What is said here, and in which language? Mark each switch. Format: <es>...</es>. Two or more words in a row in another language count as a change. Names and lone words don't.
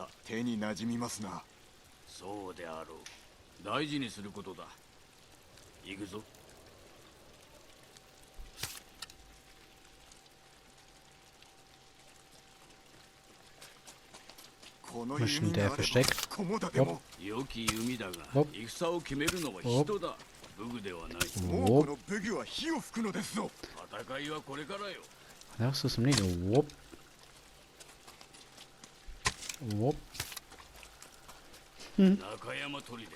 <ja>手に馴染みますな。そうであろう。大事にすることだ。行くぞ。この</ja> <de>Wo ist denn</de> <ja>弓</ja> <de>der</de> <ja>があれば</ja> <de>versteckt?</de> <ja>菰田でも。良き弓だがお戦を決めるのは人だ。武具ではない。猛虎の武具は火を吹くのですぞ。戦いはこれからよ。</ja> <de>Rechts aus dem Nido. Whoop. Whoop.</de> <ja>中山砦だ。</ja>